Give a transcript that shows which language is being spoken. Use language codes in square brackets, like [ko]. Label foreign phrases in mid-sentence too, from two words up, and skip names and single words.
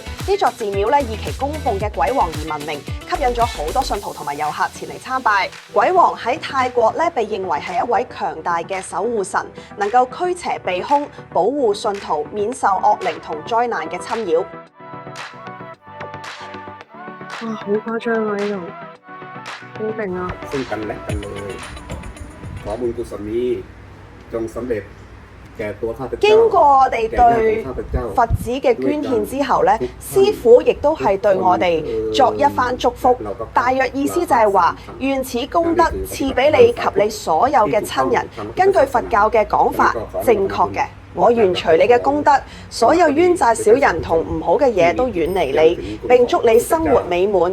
[yue] 呢座寺廟咧以其供奉嘅鬼王而聞名，吸引咗好多信徒同埋遊客前嚟參拜。鬼王喺泰國咧被認為係一位強大嘅守護神，能夠驅邪避凶，保護信徒免受惡靈同災難嘅侵擾。哇，好誇張啊！呢度好勁啊！ [th] ซึ่งกันและกันเลย ขอบุญกุศลนี้จงสำเร็จแก่ตัวข้าพเจ้า [yue] 經過我哋對 [th] ข้าพเจ้า [yue] 佛子嘅捐獻之後咧，師傅亦都係對我哋作一番祝福。大約意思就係話，願此功德賜俾你及你所有嘅親人。根據佛教嘅講法，正確嘅。我願隨你嘅功德，所有冤債小人同唔好嘅嘢都遠離你，並祝你生活美滿。